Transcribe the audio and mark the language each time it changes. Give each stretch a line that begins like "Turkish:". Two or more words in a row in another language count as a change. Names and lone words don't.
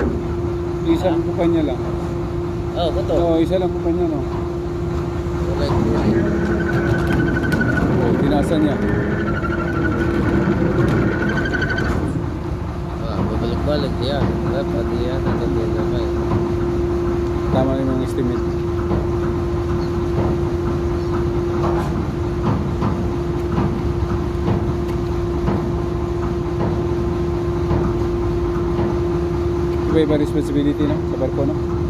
Filipino: Isang kumpanya lang.
Malay: Oh, betul.
Filipino: Oo, isa lang kumpanya no. Oh, tinasan niya.
Malay: Balik-balik dia. Dapat dia nanti dia sampai.
Filipino: Tama rin yung estimate. Iba-iba responsibility no, sa barko no.